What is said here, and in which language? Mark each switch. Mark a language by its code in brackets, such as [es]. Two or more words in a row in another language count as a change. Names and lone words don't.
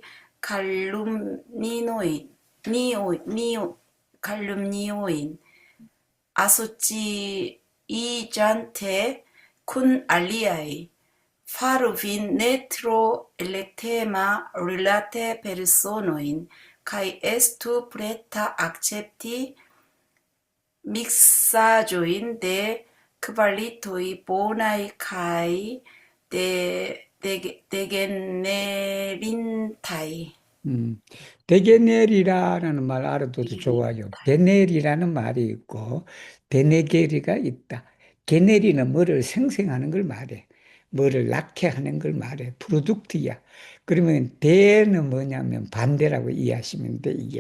[eo] kalumniojn, asociiĝante kun aliaj, faru vin ne tro elektema rilate personojn, kaj estu preta akcepti miksaĵojn de kvalitoj bonaj kaj degenerintaj. [ko] 데게넬이라는 말 알아둬도 좋아요. 데넬이라는 말이 있고 데네게리가 있다. 게넬이는 뭐를 생성하는 걸 말해. 뭐를 낳게 하는 걸 말해. 프로덕트야. 그러면 데는 뭐냐면 반대라고 이해하시면 돼, 이게.